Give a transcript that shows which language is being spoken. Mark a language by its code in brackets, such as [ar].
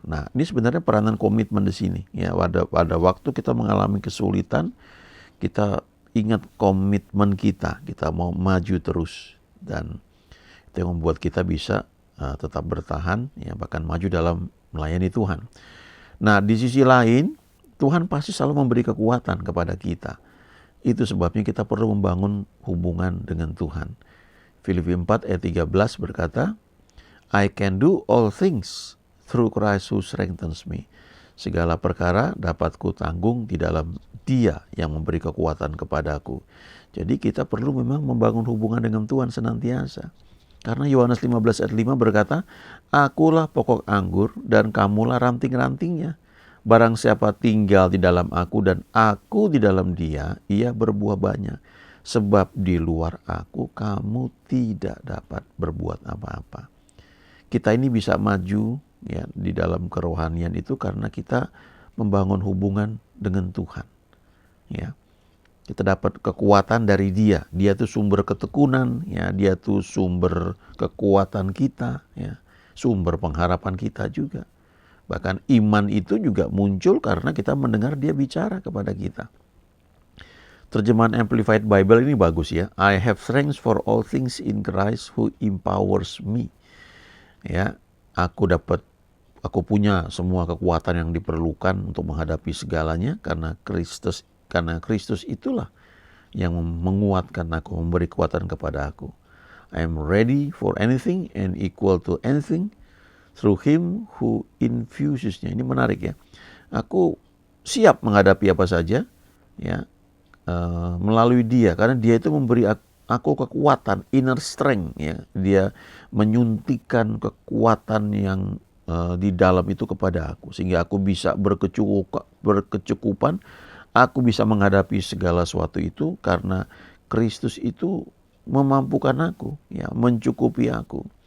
[id] Nah, ini sebenarnya peranan komitmen di sini. Ya, pada waktu kita mengalami kesulitan, kita ingat komitmen kita mau maju terus, dan itu yang membuat kita bisa tetap bertahan, ya bahkan maju dalam melayani Tuhan. Nah, di sisi lain, Tuhan pasti selalu memberi kekuatan kepada kita. Itu sebabnya kita perlu membangun hubungan dengan Tuhan. Filipi 4 ayat 13 berkata, [en] I can do all things through Christ who strengthens me. [id] Segala perkara dapat ku tanggung di dalam Dia yang memberi kekuatan kepadaku. Jadi kita perlu memang membangun hubungan dengan Tuhan senantiasa. Karena Yohanes 15 ayat 5 berkata, Akulah pokok anggur dan kamulah ranting-rantingnya. Barang siapa tinggal di dalam aku dan aku di dalam dia, ia berbuah banyak. Sebab di luar aku kamu tidak dapat berbuat apa-apa. Kita ini bisa maju ya di dalam kerohanian itu karena kita membangun hubungan dengan Tuhan. Ya. Kita dapat kekuatan dari Dia. Dia itu sumber ketekunan, ya, Dia itu sumber kekuatan kita, ya, sumber pengharapan kita juga. Bahkan iman itu juga muncul karena kita mendengar Dia bicara kepada kita. Terjemahan Amplified Bible ini bagus ya. [en] I have strength for all things in Christ who empowers me. [id] Ya, aku punya semua kekuatan yang diperlukan untuk menghadapi segalanya karena Kristus itulah yang menguatkan aku, memberi kekuatan kepada aku. [en] I am ready for anything and equal to anything through Him who infuses-nya. [id] Ini menarik ya. Aku siap menghadapi apa saja ya melalui Dia, karena Dia itu memberi aku kekuatan, inner strength ya. Dia menyuntikkan kekuatan yang di dalam itu kepada aku sehingga aku bisa berkecukupan, aku bisa menghadapi segala sesuatu itu karena Kristus itu memampukan aku ya, mencukupi aku.